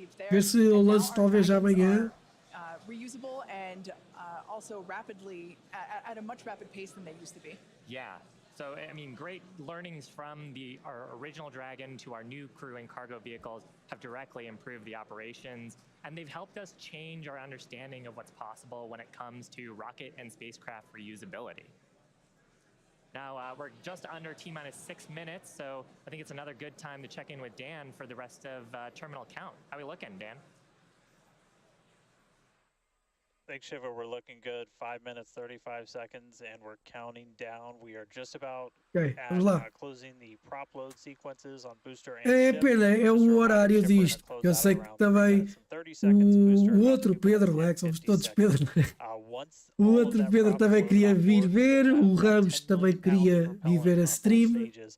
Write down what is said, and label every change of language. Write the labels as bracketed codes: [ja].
[pt] Ver se eu lanço talvez já amanhã. [en] Reusable and also rapidly at a much rapid pace than they used to be. Yeah. So, I mean, great learnings from our original Dragon to our new crew and cargo vehicles have directly improved the operations, and they've helped us change our understanding of what's possible when it comes to rocket and spacecraft reusability. Now, we're just under T-minus 6 minutes, so I think it's another good time to check in with Dan for the rest of terminal count. How are we looking, Dan? Thanks, Shiva. We're looking good. 5 minutes, 35 seconds, and we're counting down. We are just about closing the prop load sequences on booster and [pt] É pena, é o horário disto. Eu sei que também o outro Pedro, não é? Que somos todos Pedro. O outro Pedro também queria vir ver, o Ramos também queria vir ver a stream.